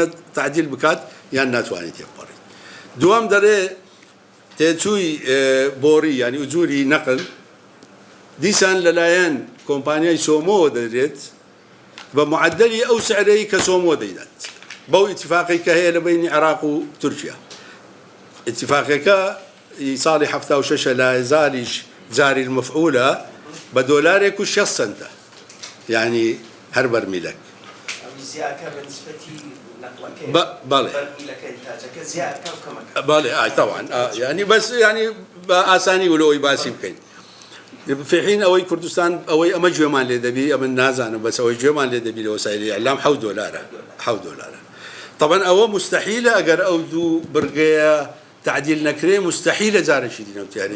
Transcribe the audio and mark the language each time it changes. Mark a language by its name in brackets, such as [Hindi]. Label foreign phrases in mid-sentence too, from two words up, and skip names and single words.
[Central Kurdish] تعدیل بکات یان ناتوانێت تێپەڕی دووەم دەرێ تێچووی بۆڕی ینی ئوجوری نەقل دیسان لەلایەن کۆمپانیای سۆمۆوە دەدرێت بە معدەلی ئەو سعرەی کە سۆمۆ دەیدات بەو ئیتیفاقی کە هەیە لە بینی عێراق و تورکیا ئیتیفاقەکە ساڵی 76 لە هێزاریش جاری المەفعولە بە دۆلارێک و 6 سنتە یعنی هەر بەرمیلەک بەڵێ بەڵێ [Arabic] طبعا يعني بس يعني [Central Kurdish] ئاسانی ولەوەی باسی بکەین في ئەوەی کوردستان ئەوەی ئەمە گوێمان لێ دەبی ئەمە نازانم بەس ئەوەی گوێمان لێ دەبی لە وەسایلی ئیعلام 7 دۆلارە 7 دۆلارە طبعا ئەوە مستحیلە ئەگەر ئەو 2 بڕگەیە تعدیل نەکرێ مستحیلە جارێکی دی نەوتی هەرێمی